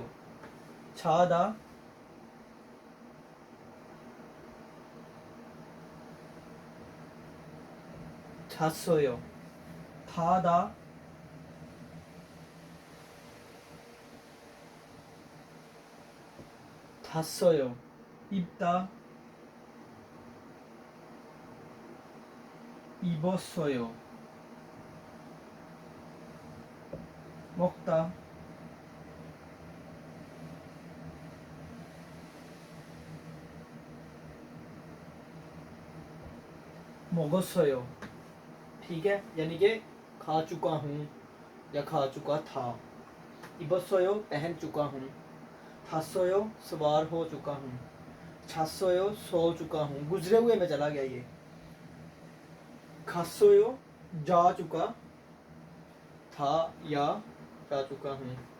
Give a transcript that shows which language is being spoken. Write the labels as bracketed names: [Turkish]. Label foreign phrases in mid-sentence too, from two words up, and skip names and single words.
[Korean] 자다 잤어요. 타다 탔어요. 입다 입었어요. 먹다 먹었어요। [Hindi] ठीक है, यानी कि खा चुका हूँ या खा चुका था। इबसोयो पहन चुका हूँ। थासोयो सवार हो चुका हूँ। छासोयो सो चुका हूँ। गुजरे हुए में चला गया ये। खासोयो जा चुका था या जा चुका हूँ।